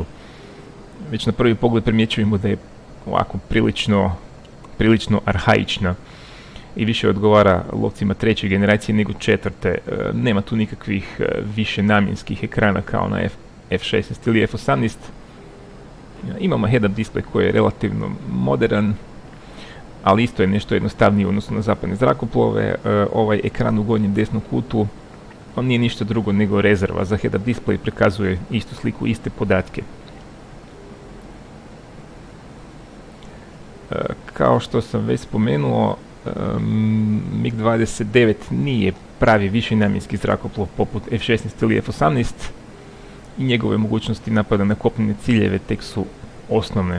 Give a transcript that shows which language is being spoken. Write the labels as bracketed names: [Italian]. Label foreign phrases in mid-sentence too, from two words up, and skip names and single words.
[Croatian] Već na prvi pogled primjećujemo da je ovako prilično arhaična i više odgovara lovcima treće generacije nego četvrte. Nema tu nikakvih više namjenskih ekrana kao na F-16 ili F-18. Imamo [English] head-up display [Croatian] koji je relativno modern, ali isto je nešto jednostavniji u odnosu na zapadne zrakoplove. Ovaj ekran u gornjem desnom kutu, on nije ništa drugo nego rezerva za [English] head-up display [Croatian] i prikazuje istu sliku, iste podatke. Kao što sam već spomenuo, MiG-29 nije pravi višenamjenski zrakoplov poput F-16 ili F-18 i njegove mogućnosti napada na kopnene ciljeve tek su osnovne.